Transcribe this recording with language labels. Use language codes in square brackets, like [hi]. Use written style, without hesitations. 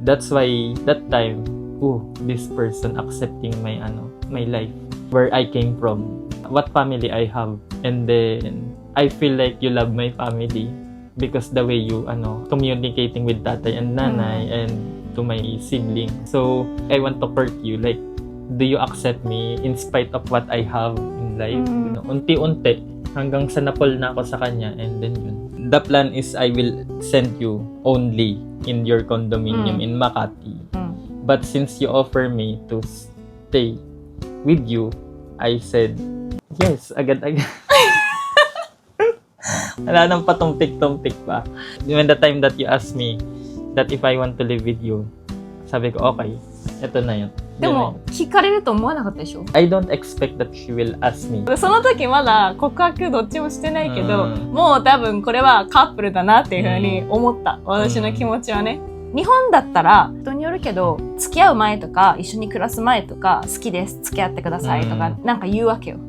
[en] That's why that time, this person accepting my my life, where I came from, what family I have, and then I feel like you love my family. Because the way you communicating with tatay and nanay and to my sibling. So I want to court you, like, do you accept me in spite of what I have in life? [tl] Unti-unti hanggang sa napol na ako sa kanya, [en] and then [tl] yun. [en] The plan is I will send you only in your condominium in Makati. But since you offer me to stay with you, I said yes, [tl] agad-agad. Wala nang patumtik-tumtik pa. [en] When the time that you asked me that if I want to live with you, [tl] sabi ko, [en] okay, [tl] eto na yun. [ja] でも、聞かれると思わなかったでしょ? [en] I don't expect that she will ask me. [ja] その時まだ告白どっちもしてないけど、もう多分これはカップルだなっていう風に思った。私の気持ちはね。日本だったら人によるけど、付き合う前とか一緒に暮らす前とか、好きです付き合ってくださいとかなんか言うわけよ。